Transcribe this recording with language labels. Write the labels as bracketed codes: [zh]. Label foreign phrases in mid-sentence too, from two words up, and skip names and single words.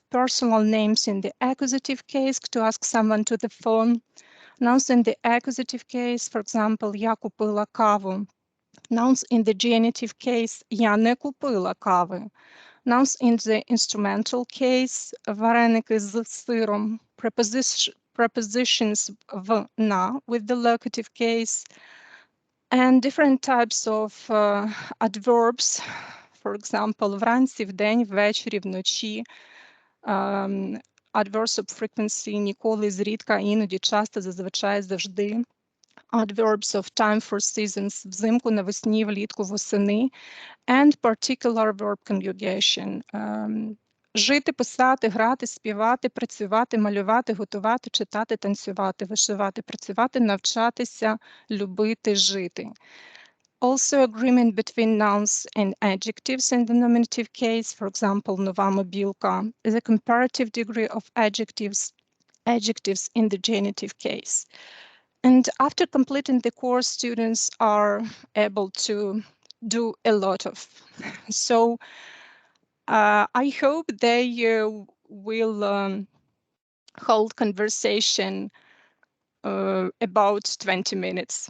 [en] Personal names in the accusative case, to ask someone to the phone. Nouns in the accusative case, for example, [uk] я купила каву. [en] Nouns in the genitive case, [uk] я не купила кави. [en] Nouns in the instrumental case, [uk] вареники з сиром. [en] Prepositions [uk] в, на, [en] with the locative case. And different types of adverbs, for example, [uk] вранці, вдень, ввечері, вночі. [en] Adverbs of frequency, [uk] ніколи, зрідка, іноді, часто, зазвичай, завжди. [en] Adverbs of time for seasons, [uk] взимку, навесні, влітку, восени. [en] And particular verb conjugation. [uk] Жити, писати, грати, співати, працювати, малювати, готувати, читати, танцювати, вишивати, працювати, навчатися, любити, жити. [en] Also agreement between nouns and adjectives in the nominative case, for example, [uk] нова мобілка, [en] the comparative degree of adjectives in the genitive case. And after completing the course, students are able to do a lot of. So I hope they will hold conversation about 20 minutes.